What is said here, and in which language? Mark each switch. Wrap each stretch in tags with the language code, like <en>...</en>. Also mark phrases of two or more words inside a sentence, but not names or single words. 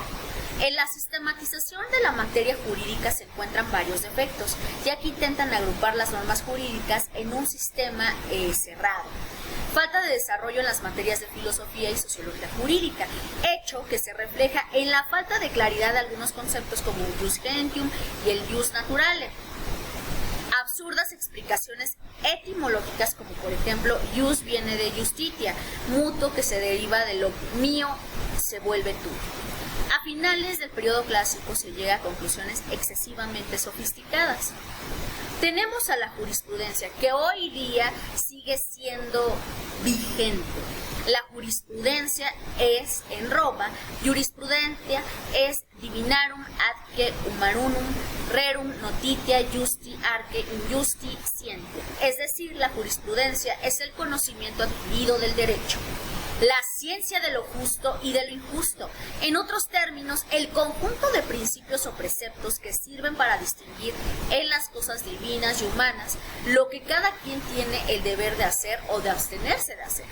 <es>En la sistematización de la materia jurídica se encuentran varios defectos, ya que intentan agrupar las normas jurídicas en un sistema cerrado. Falta de desarrollo en las materias de filosofía y sociología jurídica, hecho que se refleja en la falta de claridad de algunos conceptos como el</es> <la>ius gentium</la> <es>y el</es> <la>ius naturale.</la> <es>Absurdas explicaciones etimológicas como por ejemplo ius viene de justitia, mutuo que se deriva de lo mío se vuelve tuyo. A finales del periodo clásico se llega a conclusiones excesivamente sofisticadas. Tenemos a la jurisprudencia, que hoy día sigue siendo vigente. La jurisprudencia es, en Roma, jurisprudencia es</es> <la>divinarum adque humanum rerum notitia justi arque injusti scientia.</la> <es>Es decir, la jurisprudencia es el conocimiento adquirido del derecho, la ciencia de lo justo y de lo injusto. En otros términos, el conjunto de principios o preceptos que sirven para distinguir en las cosas divinas y humanas lo que cada quien tiene el deber de hacer o de abstenerse de hacer.</es>